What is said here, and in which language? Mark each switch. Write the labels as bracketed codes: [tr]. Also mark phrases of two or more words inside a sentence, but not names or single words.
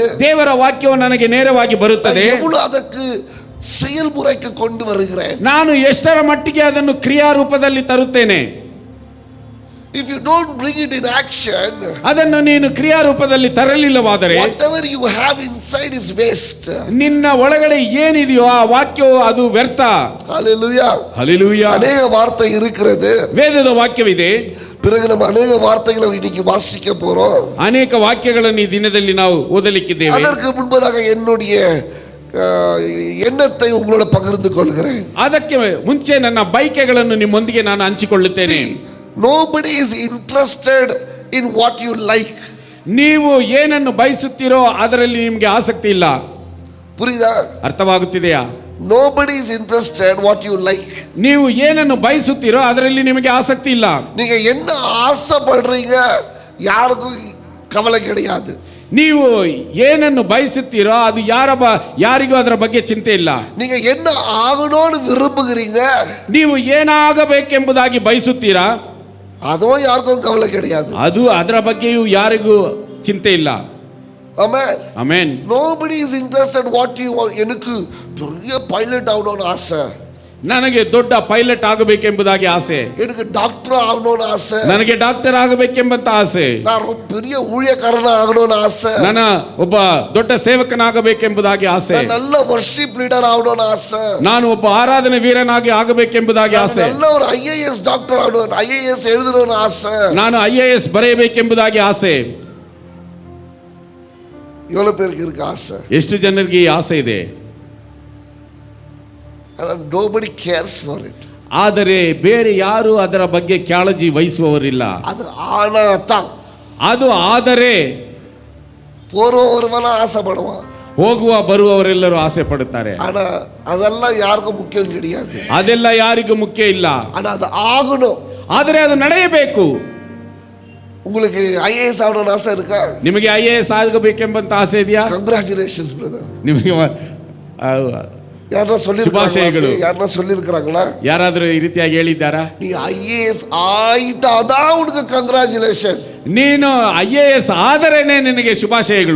[kn] ದೇವರ ವಾಕ್ಯವು ನನಗೆ ನೇರವಾಗಿ ಬರುತ್ತದೆ, [ta] எவ்வளவு ಅದಕ್ಕೆ செயல்முறைக்கு கொண்டு வருகிறேன். [kn] ನಾನು ಎಷ್ಟರ ಮಟ್ಟಿಗೆ ಅದನ್ನು ಕ್ರಿಯಾರೂಪದಲ್ಲಿ ತರುತ್ತೇನೆ. [en] If you don't bring it in action, [kn] ಅದನ್ನು ನೀನು ಕ್ರಿಯಾರೂಪದಲ್ಲಿ ತರಲಿಲ್ಲವಾದರೆ [en] whatever you have inside is waste. [kn] ನಿನ್ನ ಒಳಗಡೆ ಏನಿದೆಯೋ ಆ ವಾಕ್ಯವು ಅದು ವ್ಯರ್ಥ. [en] Hallelujah. [kn] ಹಲ್ಲೆಲೂಯಾ. [ta] அநேக வார்த்தை இருக்கிறது, [kn] ವೇದದ ವಾಕ್ಯವಿದೆ. [ta] பிறகு நம்ம அநேக வார்த்தைகளை இன்னைக்கு வாசிக்க போறோம். [kn] ಅನೇಕ ವಾಕ್ಯಗಳನ್ನು ಈ ದಿನದಲ್ಲಿ ನಾವು ಓದಲಿಕ್ಕಿದ್ದೇವೆ. [ta] அதற்கு முன்பதாக என்னுடைய எண்ணத்தை உங்களோட பகிர்ந்து கொள்கிறேன். [kn] ಅದಕ್ಕೆ ಮುಂಚೆ ನನ್ನ ಬಯಕೆಗಳನ್ನು ನಿಮ್ಮೊಂದಿಗೆ ನಾನು ಹಂಚಿಕೊಳ್ಳುತ್ತೇನೆ. [en] Nobody is interested in what you like. [kn] ನೀವು ಏನನ್ನು ಬಯಸುತ್ತೀರೋ ಅದರಲ್ಲಿ ನಿಮಗೆ ಆಸಕ್ತಿ ಇಲ್ಲ. [ta] புரியுதா? [kn] ಅರ್ಥವಾಗುತ್ತಿದೆಯಾ? [en] Nobody is interested what you like. [kn] ನೀವು ಏನನ್ನು ಬಯಸುತ್ತೀರೋ ಅದರಲ್ಲಿ ನಿಮಗೆ ಆಸಕ್ತಿ ಇಲ್ಲ. [ta] நீங்க என்ன ஆசைப்படுறீங்க யாருக்கும் கவலை கிடையாது. [kn] ನೀವು ಏನನ್ನು ಬಯಸುತ್ತೀರೋ ಅದು ಯಾರಿಗೂ ಅದರ ಬಗ್ಗೆ ಚಿಂತೆ ಇಲ್ಲ. [ta] நீங்க என்ன ஆகணும்னு விரும்புகிறீங்க, [kn] ನೀವು ಏನಾಗಬೇಕೆಂಬುದಾಗಿ ಬಯಸುತ್ತೀರಾ, [ta] அதுவும் யாருக்கும் கவலை கிடையாது. [kn] ಅದು ಅದರ ಬಗ್ಗೆಯೂ ಯಾರಿಗೂ ಚಿಂತೆ ಇಲ್ಲ. [en] Amen. Amen. Nobody is interested what you want. [ta] எனக்கு பெரிய பைலட் ஆகணும்னு ஆசை. [kn] ನನಗೆ ದೊಡ್ಡ ಪೈಲಟ್ ಆಗಬೇಕೆಂಬುದಾಗಿ ಆಸೆ. [ta] எனக்கு டாக்டர் ஆகணும்னு ஆசை. [kn] ನನಗೆ ಡಾಕ್ಟರ್ ಆಗಬೇಕೆಂಬಂತ ಆಸೆ. [ta] நான் ரொம்ப பெரிய ஊழியக்காரனா ஆகணும்னு ஆசை. [kn] ನಾನು ಒಬ್ಬ ದೊಡ್ಡ ಸೇವಕನಾಗಬೇಕೆಂಬುದಾಗಿ ಆಸೆ. [ta] நான் நல்ல [en] worship leader [ta] ஆகணும்னு ஆசை. [kn] ನಾನು ಒಬ್ಬ ಆರಾಧನೆ ವೀರನಾಗಿ ಆಗಬೇಕೆಂಬುದಾಗಿ ಆಸೆ. [ta] நல்ல ஒரு ஐஏஎஸ் டாக்டர் ஆகணும், ஐஏஎஸ் எழுதணும்னு ஆசை. [kn] ನಾನು IAS ಬರೆಯಬೇಕೆಂಬುದಾಗಿ ಆಸೆ. [ta] எவ்வளவு பேருக்கு இருக்கு ஆசை? [kn] ಎಷ್ಟು ಜನರಿಗೆ ಈ ಆಸೆ ಇದೆ? [en] and nobody cares for it. [kn] ಆದರೆ ಬೇರೆ ಯಾರು ಅದರ ಬಗ್ಗೆ ಕಾಳಜಿ ವಹಿಸುವವರಿಲ್ಲ. [ta] அது ஆனாதான், [kn] ಅದು ಆದರೆ [ta] போறவரெல்லாம் ஆசைப்படுவான், [kn] ಹೋಗುವ ಬರುವವರೆಲ್ಲರೂ ಆಸೆ ಪಡುತ್ತಾರೆ. [ta] ஆனா அதெல்லாம் யாருக்கும் முக்கியம் கிடையாது. [kn] ಅದೆಲ್ಲ ಯಾರಿಗೂ ಮುಖ್ಯ ಇಲ್ಲ. [ta] ஆனா அது ஆகணும். [kn] ಆದರೆ ಅದು ನಡೆಯಬೇಕು. [ta] உங்களுக்கு ஐஏஎஸ் ஆகணும்னு ஆசை இருக்கா? [kn] ನಿಮಗೆ IAS ಆಗಬೇಕೆಂಬಂತ ಆಸೆ ಇದೆಯಾ? [en] Congratulations brother. [kn] ನಿಮಗೆ ಯಾರನ್ನ ಶುಭಾಶಯಗಳು. [ta] ಯಾರನ್ನ சொல்லிருக்காங்களா? [kn] ಯಾರಾದರೂ ಈ ರೀತಿಯಾಗಿ ಹೇಳಿದ್ದಾರಾ? [ta] நீ ஐஏஎஸ் ஆயிட்டாதான் உனக்கு கங்க்ராச்சுலேஷன். [kn] ನೀನು IAS ಆದರೇನೆ ನಿನಗೆ ಶುಭಾಶಯಗಳು.